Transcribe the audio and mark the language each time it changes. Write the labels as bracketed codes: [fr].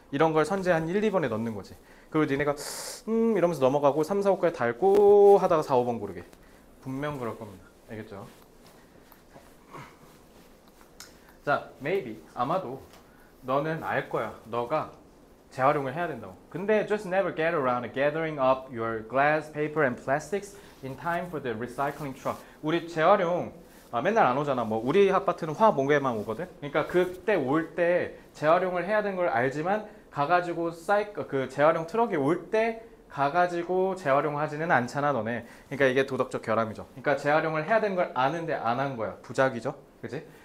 [ko] 이런 걸 선제 한 1, 2번에 넣는 거지. 그리고 니네가 이러면서 넘어가고 3, 4, 5까지 닳고 하다가 4, 5번 고르게. 분명 그럴 겁니다. 알겠죠? 자, maybe, 아마도 너는 알 거야. 너가 재활용을 해야 된다고. 근데 [en] just never get around to gathering up your glass, paper and plastics in time for the recycling truck. [ko] 우리 재활용 맨날 안 오잖아. 뭐 우리 아파트는 화목에만 오거든. 그러니까 그때 올 때 재활용을 해야 되는 걸 알지만 가가지고 그 재활용 트럭이 올 때 가가지고 재활용하지는 않잖아, 너네. 그러니까 이게 도덕적 결함이죠. 그러니까 재활용을 해야 되는 걸 아는데 안 한 거야. 부작위죠. 그지?